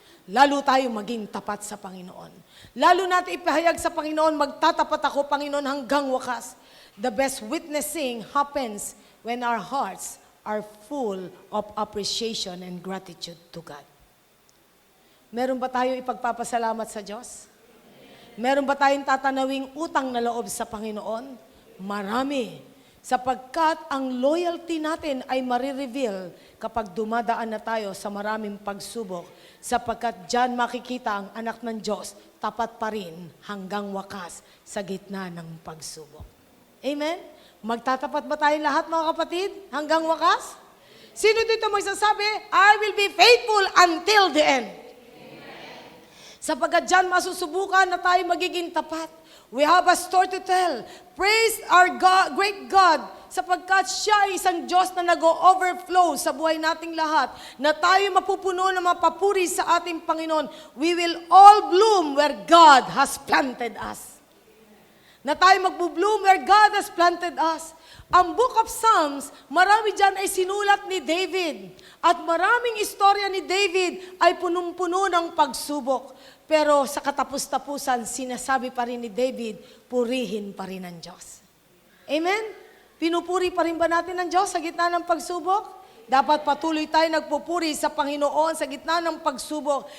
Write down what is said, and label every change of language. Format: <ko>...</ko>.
<tl>Lalo tayo maging tapat sa Panginoon. Lalo natin ipahayag sa Panginoon, magtatapat ako, Panginoon, hanggang wakas.</tl> <en>The best witnessing happens when our hearts are full of appreciation and gratitude to God.</en> <tl>Meron ba tayo ipagpapasalamat sa Diyos? Meron ba tayong tatanawing utang na loob sa Panginoon? Marami. Sapagkat ang loyalty natin ay marireveal kapag dumadaan na tayo sa maraming pagsubok. Sapagkat dyan makikita ang anak ng Diyos, tapat pa rin hanggang wakas sa gitna ng pagsubok. Amen? Magtatapat ba tayong lahat, mga kapatid, hanggang wakas? Sino dito magsasabi,</tl> <en>I will be faithful until the end?</en> <tl>Sapagkat dyan masusubukan na tayo magiging tapat.</tl> <en>We have a story to tell. Praise our God, great God,</en> <tl>sapagkat siya ay isang Diyos na nag-overflow sa buhay nating lahat, na tayo mapupuno ng mapapuri sa ating Panginoon.</tl> <en>We will all bloom where God has planted us.</en> <tl>Na tayo magbo-bloom</tl> <en>where God has planted us.</en> <tl>Ang Book of Psalms, marami dyan ay sinulat ni David. At maraming istorya ni David ay punong-puno ng pagsubok. Pero sa katapus-tapusan, sinasabi pa rin ni David, purihin pa rin ang Diyos. Amen? Pinupuri pa rin ba natin ang Diyos sa gitna ng pagsubok? Dapat patuloy tayo nagpupuri sa Panginoon sa gitna ng pagsubok.</tl>